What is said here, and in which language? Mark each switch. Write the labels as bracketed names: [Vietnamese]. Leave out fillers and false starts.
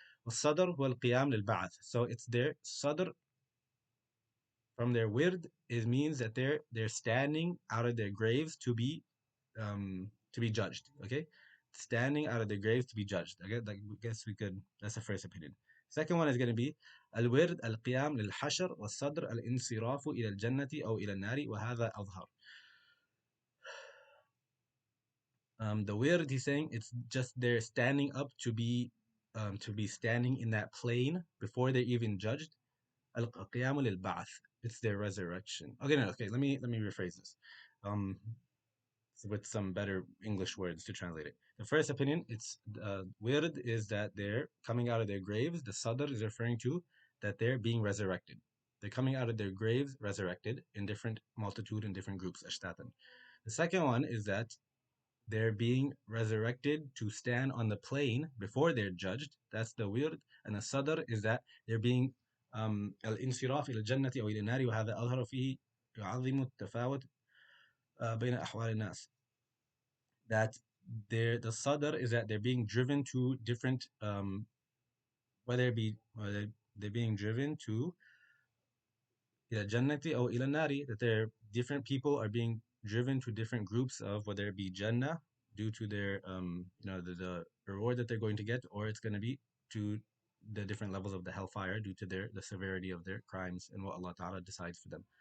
[Arabic] والصدر هو القيام للبعث. [English] So it's their sadr from their wird. It means that they're standing out of their graves to be judged. Okay, standing out of their graves to be judged. Okay, like, I guess we could. That's the first opinion. Second one is going to be [Arabic] الورد القيام للحشر والصدر الانصراف إلى الجنة أو إلى النار وهذا أظهر. [English] The wird he's saying it's just they're standing up to be standing in that plane before they're even judged. [Arabic] القيام للبعث. [English] It's their resurrection. Okay, no, okay. Let me rephrase this. Um, with some better English words to translate it. The first opinion, it's wird is that they're coming out of their graves. The sadr is referring to that they're being resurrected. They're coming out of their graves resurrected in different multitude and different groups. Ashtatan. The second one is that they're being resurrected to stand on the plane before they're judged. That's the wird. And the sadr is that they're being [Arabic] الانصراف إلى الجنة أو إلى النار وهذا أظهر فيه يعظم التفاوت بين أحوال الناس. [English] That the sadr is that they're being driven to different whether it be they're being driven to [Arabic] إلى الجنة أو إلى النار, [English] that they're different people are being driven to different groups of whether it be Jannah due to their the reward that they're going to get, or it's going to be to the different levels of the hellfire due to the severity of their crimes and what Allah Ta'ala decides for them.